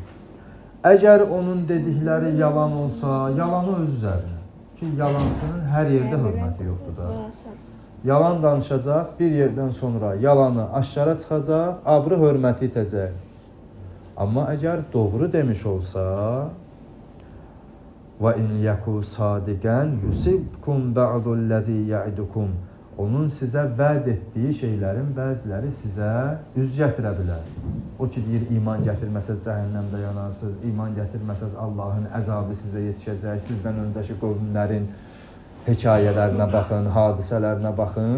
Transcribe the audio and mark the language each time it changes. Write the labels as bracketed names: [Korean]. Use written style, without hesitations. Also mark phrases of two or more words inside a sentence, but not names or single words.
[Azerbaijani] Əgər onun dedikləri yalan olsa, yalanı öz üzərinə. Ki, yalancının hər yerdə hörməti yoxdur da. Yalan danışacaq, bir yerdən sonra yalanı aşkara çıxacaq, abrı hörməti itəcək. Amma əgər doğru demiş olsa, [Arabic] وَاِنْ يَكُوا صَادِقًا يُسِبْكُمْ بَعْضُ الَّذ۪ي يَعِدُكُمْ, [Azerbaijani] onun sizə vəd etdiyi şeylərin bəziləri sizə üz gətirə bilər. O ki deyir, iman gətirməsəz cəhənnəmdə yanarsınız, iman gətirməsəz Allahın əzabı sizə yetişəcək, sizdən öncəki qövmlərin hekayələrinə baxın, hadisələrinə baxın.